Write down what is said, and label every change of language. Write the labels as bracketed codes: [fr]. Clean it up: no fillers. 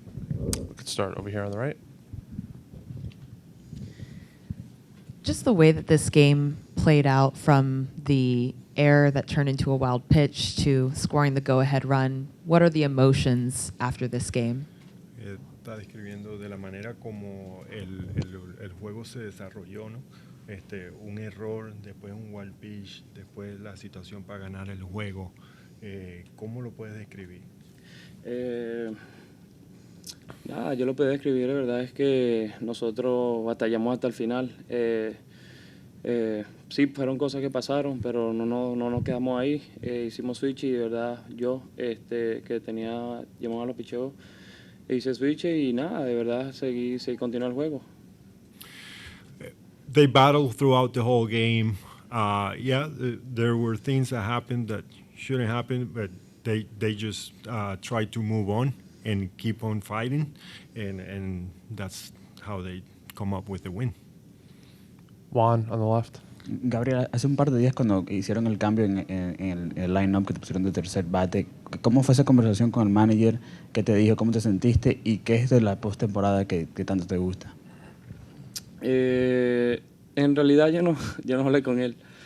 [en] We could start over here on the right. Just the way that this game played out, from the error that turned into a wild pitch to scoring the go-ahead run, what are the emotions after this game? [es] Está describiendo de la manera como el juego se desarrolló, ¿no? Un error, después un wild pitch, después la situación para ganar el juego. ¿Cómo lo puedes describir? Nada, yo lo puedo describir, la verdad es que nosotros batallamos hasta el final. Sí, fueron cosas que pasaron, pero no nos quedamos ahí. Hicimos switch y de verdad yo, que llamamos a los picheos, hice switch y nada, de verdad seguí continuó el juego. [en] They battled throughout the whole game. Yeah, there were things that happened that shouldn't happen, but they just tried to move on and keep on fighting, and that's how they come up with the win. Juan on the left. [es] Gabriel, hace un par de días cuando hicieron el cambio en el line-up que te pusieron de tercer bate, ¿Cómo fue esa conversación con el manager? ¿Qué te dijo? ¿Cómo te sentiste? ¿Y qué es de la postemporada que tanto te gusta? En realidad yo no hablé con él.